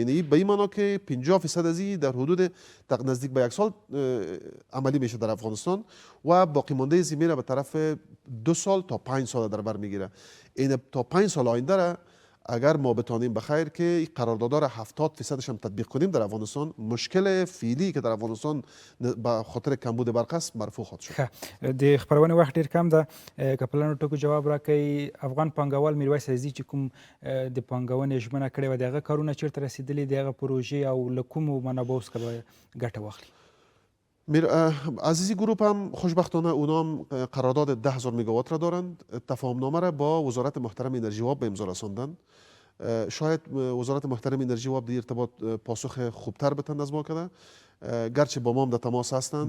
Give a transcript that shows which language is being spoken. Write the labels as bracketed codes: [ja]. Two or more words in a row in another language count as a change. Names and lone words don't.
[fa] یعنی به این معنا که 50% از این در حدود نزدیک به 1 سال عملی میشه در افغانستان و باقی مانده از میره به طرف 2 سال تا 5 سال در بر میگیره. این تا 5 سال آینده را اگر ما بتانیم بخیر که این قراردادها را 70% هم تطبیق کنیم در افغانستان، مشکل فعلی که در افغانستان به خاطر کمبود برق است مرفوع خواهد شد. [ps] د خبرونې وخت ډېر کم ده که په لنډو ټکو جواب راکړئ. افغان پانګوال میرویس عزیزي چې کوم د پانګونې ژمنه کړې وه د هغه کارونه چیرته رسېدلي د هغه پروژې او له کومو منابعو څخه به ګټه واخلي؟ [fa] عزیزی گروپ هم خوشبختانه اونام قرارداد 10000 مگاوات را دارند. تفاهم نامه را با وزارت محترم انرژی و آب به امضا رساندند. شاید وزارت محترم انرژی و آب در ارتباط پاسخ خوبتر بتند از ما کده، گرچه با ما هم در تماس هستند.